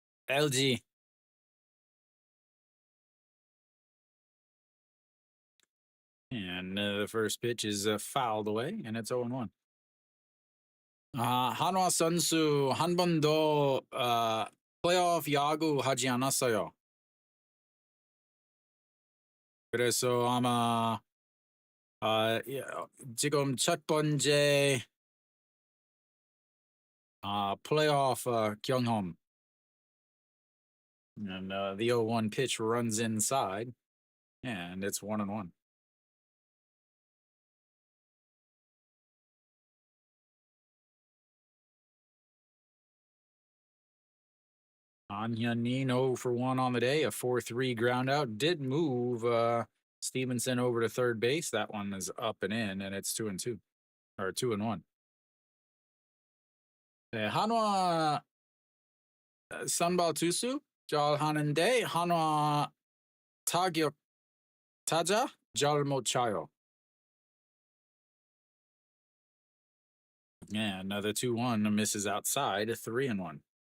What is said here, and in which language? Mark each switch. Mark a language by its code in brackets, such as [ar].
[en] LG. And the first pitch is fouled away, and it's 0-1. [ko] 한화 선수 한 번도 플레이오프 야구 하지 않았어요. 그래서 아마 지금 첫 번째 플레이오프 경험. [en] And the 0-1 pitch runs inside, and it's 1-1. An Hyun-min 0 for 1 on the day, a 4-3 ground out. Did move Stevenson over to third base. That one is up and in, and it's 2-2, or 2-1. [ko] 한화 선발 투수 잘 하는데 한화 타격 타자 잘 못 차요. [en] Yeah, another 2-1 misses outside, 3-1.